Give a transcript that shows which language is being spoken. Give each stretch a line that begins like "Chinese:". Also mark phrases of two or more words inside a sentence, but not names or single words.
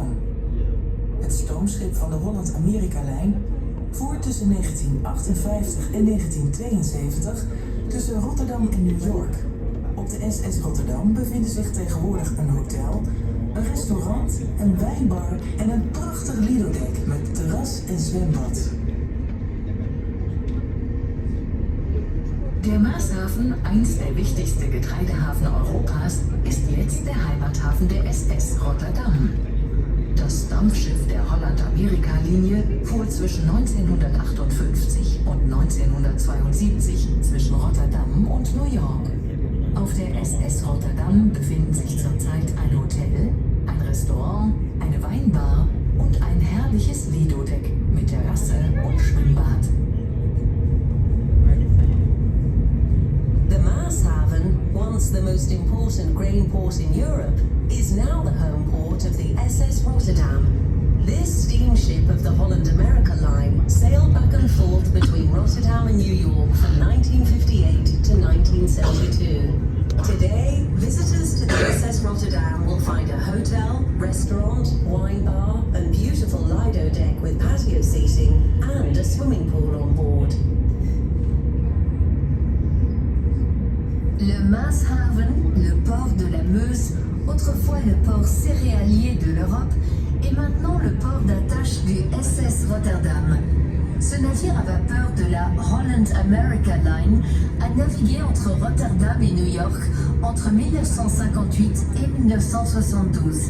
Dutch: Het stoomschip van de Holland-Amerika-lijn voert tussen 1958 en 1972 tussen Rotterdam en New York. Op de SS Rotterdam bevinden zich tegenwoordig een hotel, een restaurant, een wijnbar en een prachtig Lidodek met terras en zwembad.
German: Der Maashafen, einst der wichtigste Getreidehafen Europas, ist jetzt der Heimathafen der SS Rotterdam. Das Dampfschiff der Holland-Amerika-Linie fuhr zwischen 1958 und 1972 zwischen Rotterdam und New York. Auf der SS Rotterdam befinden sich zurzeit ein Hotel, ein Restaurant, eine Weinbar und ein herrliches Lido-Deck mit Terrasse und Schwimmbad.
English: The Maashaven, once the most important grain port in Europe, is now the home port of the SS Rotterdam. This steamship of the Holland-America line sailed back and forth between Rotterdam and New York from 1958 to 1972. Today, visitors to the SS Rotterdam will find a hotel, restaurant, wine bar and beautiful Lido deck with patio seating and a swimming pool on board.
French: Le Maashaven, le port de la Meuse, autrefois le port céréalier de l'Europe, est maintenant le port d'attache du SS Rotterdam. Ce navire à vapeur de la Holland-America Line a navigué entre Rotterdam et New York entre 1958 et 1972.